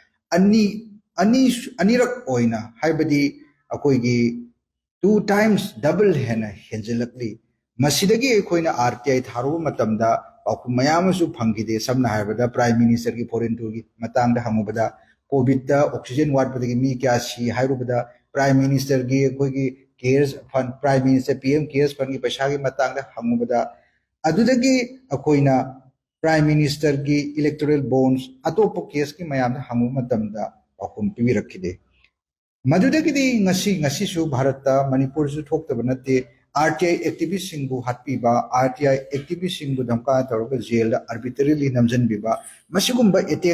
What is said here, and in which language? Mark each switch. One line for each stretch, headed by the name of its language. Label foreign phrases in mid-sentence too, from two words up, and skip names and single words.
Manipuri: anirak oina haibadi akoigi
English: 2 times double
Manipuri: hena henjelakli masidagi koina RTI tharu matamda aku mayamasu phangide samna haibada
English: Prime Minister
Manipuri: ki
English: foreign tour
Manipuri: ki matang da hamubada COVID da
English: oxygen ward
Manipuri: padagi mi kya si hairubada
English: Prime Minister
Manipuri: ki koigi
English: cares fund Prime Minister PM cares fund
Manipuri: ki paisa ki matang da hamubada adudagi akoina
English: Prime Minister
Manipuri: ki
English: electoral bonds
Manipuri: atopo case ki mayam da hamu matamda akum pibirakide madudagi ngasi su Bharata Manipur su thokta banate
English: RTI activist
Manipuri: singbu hatpiba
English: RTI activist
Manipuri: singbu damka tawga jail da arbitrarily namjanbiba masigumba attack